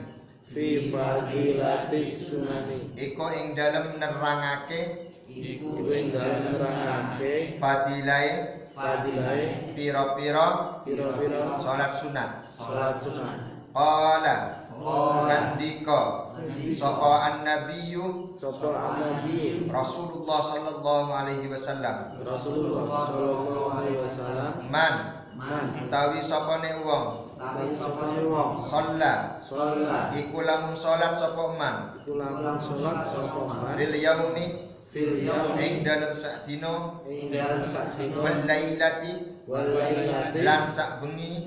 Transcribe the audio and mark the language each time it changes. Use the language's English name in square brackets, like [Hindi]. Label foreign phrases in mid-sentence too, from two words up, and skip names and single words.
[Arabic] في فضيلة السنن. [Javanese] Iku ing dalem nerangake Iku ing dalem nerangake fadilahe pira-pira salat sunat. Salat sunat. Qala ngandika sapa an-nabiyyu Sapa an-nabi [Arabic] رسول الله صلى الله عليه وسلم, رسول الله صلى الله عليه وسلم, man man [Javanese] utawi sapane wong utawi sapane wong [Arabic] shalla [Javanese] salat iku lamun salat sapa man iku lamun salat sapa man [Arabic] في اليوم في اليوم [Javanese] ing dalem sak dina ing dalem sak dina [Arabic] والليلة والليلة [Javanese] lan sak bengi